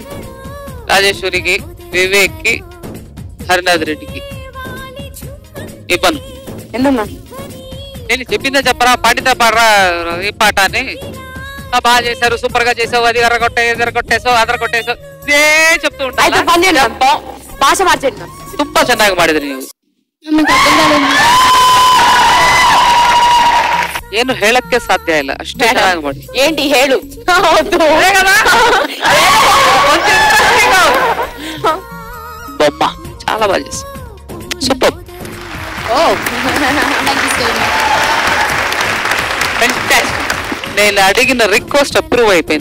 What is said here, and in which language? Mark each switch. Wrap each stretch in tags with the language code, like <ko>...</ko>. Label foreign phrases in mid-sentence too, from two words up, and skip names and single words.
<te>రాజేశ్వరికి, వివేక్ కి, హరినాథ్ రెడ్డికి ఇవ్వను. ఎందుకు మ్యామ్? నేను చెప్పిందే చెప్పరా, పాడితే పాడరా ఈ పాట అని. బాగా చేశారు, సూపర్ గా చేసావు, అది ఎర్రగొట్టేసావు, అదరగొట్టేసావు, ఇదే చెప్తూ అయితే పని చేయండి ఉంటాను. మ్యామ్, భాష మార్చేయండి మ్యామ్.</te> <kn>ತುಂಬಾ ಚೆನ್ನಾಗಿ ಮಾಡಿದ್ರಿ ನೀವು.</kn> <te>మీకు అర్థం కాలేదు.</te> <kn>ಏನು ಹೇಳಕ್ಕೆ ಸಾಧ್ಯ ಇಲ್ಲ, ಅಷ್ಟೇ ಚೆನ್ನಾಗಿ ಮಾಡಿ.</kn> <te>ఏంటి హేళు? బొమ్మ చాలా బాగా చేశారు, సూపర్. నేను అడిగిన</te> <en>request approve</en> <te>అయిపోయింది.</te>